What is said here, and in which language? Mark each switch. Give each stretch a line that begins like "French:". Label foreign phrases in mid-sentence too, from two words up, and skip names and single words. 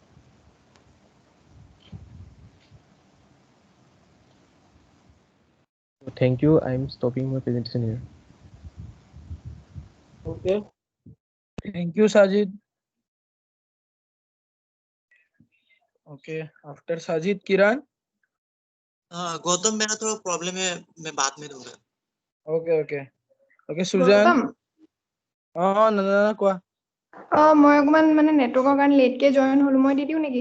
English: So thank you. I'm stopping my presentation here. Okay. Thank you, Sajid. Okay. After Sajid, Kiran.
Hindi: गौतम मेरा थोड़ा प्रॉब्लम है मैं बाद में दूंगा
English: Okay, okay. Okay, Sujan.
Assamese: নন্দনা কোৱা। মই অকমান মানে নেটৱৰ্কৰ কাৰণে লেটকে জয়েন হলো, মই দি দিওঁ নেকি?